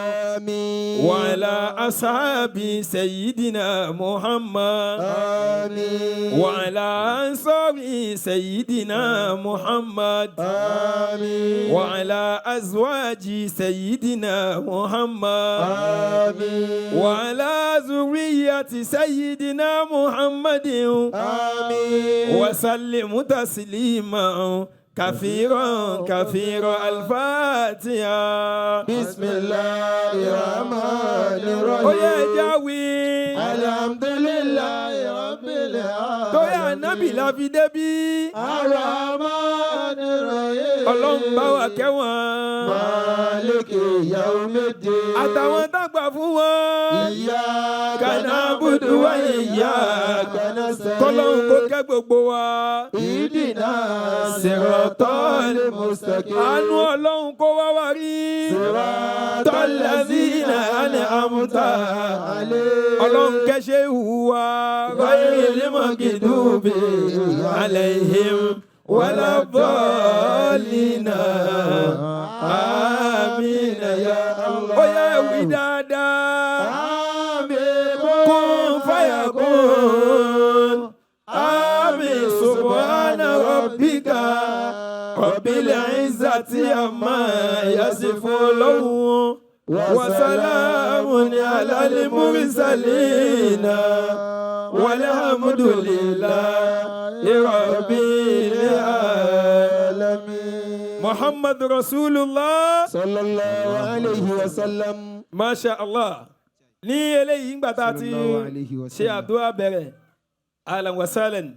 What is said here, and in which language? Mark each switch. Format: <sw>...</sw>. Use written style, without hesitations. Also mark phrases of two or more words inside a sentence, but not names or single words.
<ar>وعلى أصحاب سيدنا محمد وعلى أنصار سيدنا محمد وعلى أزواج سيدنا محمد وعلى ذرية سيدنا محمد وسلم تسليما كثيرا كثيرا. الفاتحة. بسم الله الرحمن الرحيم. يا جاوي الحمد لله رب العالمين.</ar> <yo>tó yà nábì la fi débí.</yo> <ar>الرحمن الرحيم.</ar> <yo>ọlọ́run bá wa kẹ́ wọn.</yo> <ar>مالك يوم الدين.</ar> <yo>àtàwọn dàgbà fún wọn.</yo> <ar>Iyyaka نعبد وإياك nasta'in.</ar> <yo>kọ́lọ́run kó kẹ́ gbogbo wa.</yo> <ar>Ihdina siratal mustaqim.</ar> <yo>àánú ọlọ́run kó wá wá rí.</yo> <ar>Siratal الذين أنعمت alayhim.</ar> <yo>ọlọ́run kẹ́sẹ́ ìhùwà.</yo> <ar>غير المغضوب عليهم ولا الضالين. آمين يا الله.</ar> <yo>ó yẹ wí dáadáa.</yo> <ar>Àmín. كن فيكون. آمين سبحان ربك رب العزة عما يصفون. وسلام على المرسلين والحمد لله رب العالمين. محمد رسول الله صلى الله عليه وسلم. ما شاء الله.</ar> <yo>ní eléyìí ń gbà tá a ti ṣe àdúrà bẹ̀rẹ̀</yo> <ar>أهلا وسهلا.</ar>